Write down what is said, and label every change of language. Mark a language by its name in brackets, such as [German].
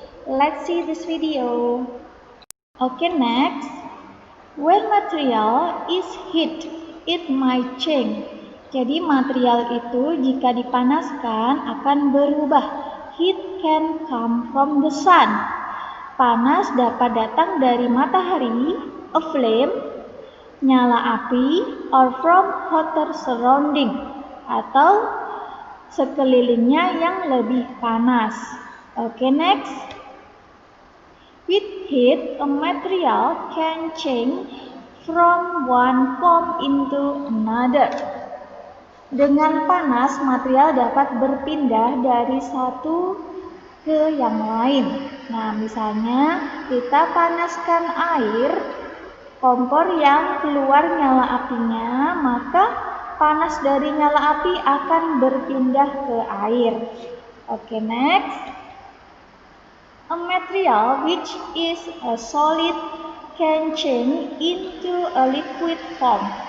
[English] Let's see this video. Okay, next. When material is heat, it might change. [Indonesian] Jadi material itu jika dipanaskan akan berubah. [English] Heat can come from the sun. [Indonesian] Panas dapat datang dari matahari, [English] a flame, [Indonesian] nyala api, [English] or from hotter surrounding, [Indonesian] atau sekelilingnya yang lebih panas. [English] Okay, next. With heat, a material can change from one form into another. [Indonesian] Dengan panas, material dapat berpindah dari satu ke yang lain. Nah, misalnya kita panaskan air, kompor yang keluar nyala apinya, maka panas dari nyala api akan berpindah ke air. [English] Okay, next. A material which is a solid can change into a liquid form.